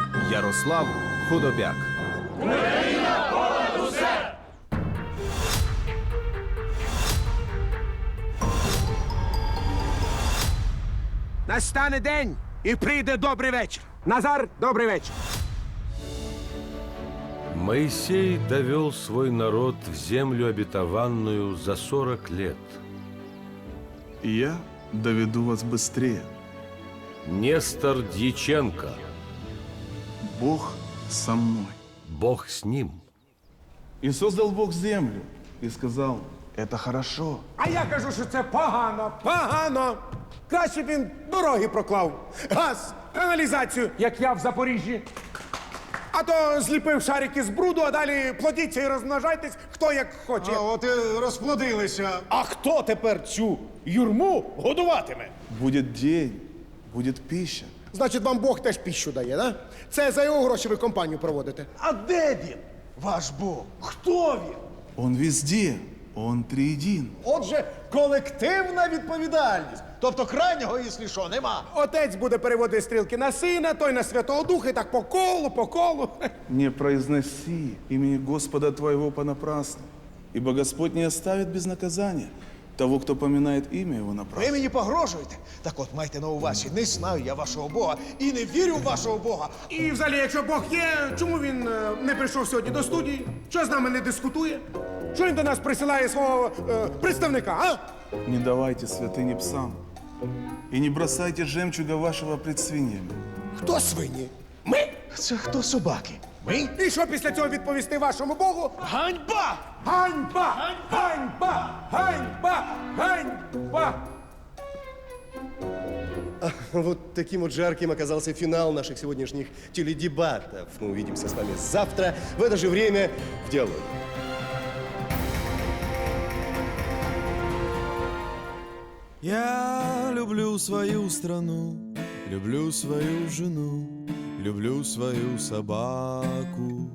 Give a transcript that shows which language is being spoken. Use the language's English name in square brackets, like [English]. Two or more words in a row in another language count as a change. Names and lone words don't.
[Ukrainian] Ярослав Худобяк. Настане день і прийде добрий вечір. Назар, добрий вечір. [Russian] Моисей довел свой народ в землю обетованную за 40 лет. И я доведу вас быстрее. Нестор Дьяченко. Бог со мной. Бог с ним. И создал Бог землю. И сказал, это хорошо. [Ukrainian] А я кажу, що це погано. Погано. Краще б він дороги проклав. Газ, каналізацію, як я в Запоріжжі. А то зліпив шарики з бруду, а далі плодіться і розмножайтесь, хто як хоче. А от і розплодилися. А хто тепер цю юрму годуватиме? [Russian] Будет день, будет пища. [Ukrainian] Значить, вам Бог теж піщу дає, да? Це за його гроші ви компанію проводите. А де він? Ваш Бог. Хто він? [Russian] Он везде, он триедин. [Ukrainian] Отже, колективна відповідальність. Тобто крайнього, якщо що, нема. Отець буде переводити стрілки на сина, той на Святого Духа, і так по колу, по колу. [Russian] Не произноси имени Господа твоего понапрасну, ибо Господь не оставит без наказания того, кто поминает имя его [Ukrainian] Ви [Russian] напрасно. [Ukrainian] мені погрожуєте? Так от, майте на увазі, не знаю я вашого Бога і не вірю в вашого Бога. І взагалі, якщо Бог є, чому він не прийшов сьогодні до студії? Що з нами не дискутує? Що він до нас присилає свого представника, а? [Russian] Не давайте святыни псам и не бросайте жемчуга вашего пред свиньями. [Ukrainian] Хто свині? Ми? Це хто собаки? Ми? І що після цього відповісти вашому Богу? Ганьба! Ганьба! Ганьба! Ганьба! Ганьба! [Russian] Вот таким вот жарким оказался финал наших сегодняшних теледебатов. Мы увидимся с вами завтра в это же время в «Диалоге». Я люблю свою страну, люблю свою жену, люблю свою собаку.